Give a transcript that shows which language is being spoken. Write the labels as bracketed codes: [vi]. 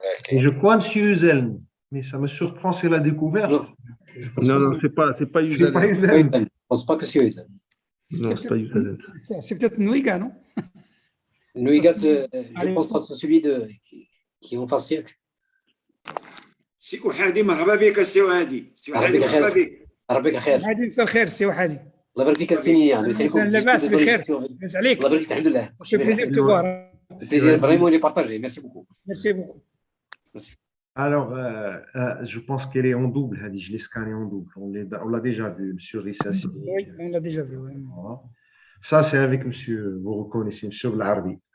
[fr] Et je crois monsieur Uzelm. Mais ça me surprend, c'est la découverte. Non, c'est pas Uzelm. Je ne pense pas que c'est Uzelm. Non, c'est pas Uzelm. C'est peut-être Nouiga, non? Nouiga, je pense que c'est celui qui est en face siècle. [ar] سي وحادي مرحبا بك سي وحادي. مرحبا بك. مرحبا خير. وحادي مساء الخير سي وحادي. الله يبارك فيك السينية. لاباس بخير. لاباس عليك. الله يبارك فيك الحمد لله. [fr] C'est plaisir de te voir. Plaisir vraiment il est partagé. Merci beaucoup. Merci beaucoup. Alors, je pense qu'elle est en double, Hadi. Je l'ai scanné en double. On l'a déjà vu, monsieur Rissassi. Oui, on l'a déjà vu. Oui. Voilà. Ça, c'est avec monsieur, vous reconnaissez, monsieur L'Arbi.